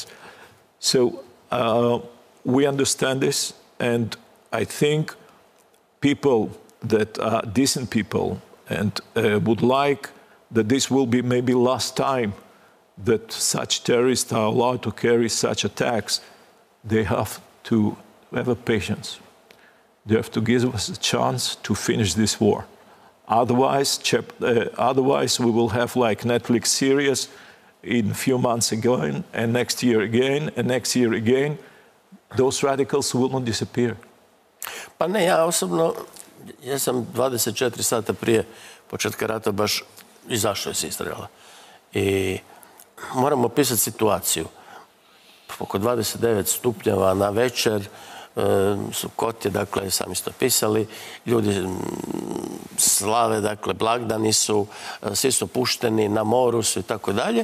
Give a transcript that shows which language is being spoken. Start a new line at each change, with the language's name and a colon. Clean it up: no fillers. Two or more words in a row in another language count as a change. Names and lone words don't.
English: So we understand this, and I think people that are decent people and would like that this will be maybe last time that such terrorists are allowed to carry such attacks, they have to have a patience. They have to give us a chance to finish this war. Otherwise, we will have like Netflix series in a few months again, and next year again, and next year again. Those radicals will not disappear.
Croatian: Pa ne, ja osobno, ja sam 24 sata prije početka rata baš izašao iz Izraela. I moramo opisati situaciju. Oko 29 stupnjeva na večer, su kotje, dakle, sami ste pisali, ljudi slave, dakle, blagdani su, svi su pušteni, na moru su i tako dalje.